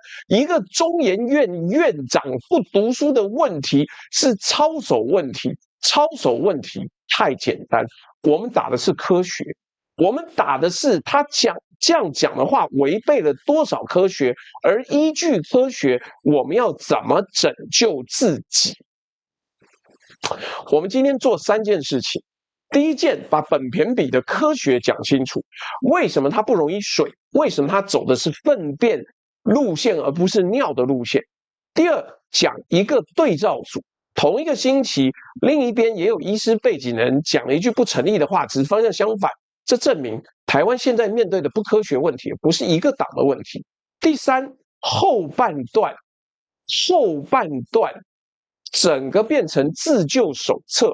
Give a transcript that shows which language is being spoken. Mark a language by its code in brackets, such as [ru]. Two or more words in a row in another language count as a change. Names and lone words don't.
[zh] 一個中研院院長不讀書的問題是操守問題，操守問題太簡單。我們打的是科學，我們打的是他這樣講的話違背了多少科學，而依據科學，我們要怎麼拯救自己？我們今天做3件事情。第一件，把苯鈿比的科學講清楚，為什麼它不溶於水？為什麼它走的是糞便路線而不是尿的路線？第二，講一個對照組，同一個星期，另一邊也有醫師背景的人講了一句不成立的話，只是方向相反，這證明台灣現在面對的不科學問題，不是一個黨的問題。第三，後半段整個變成自救手冊。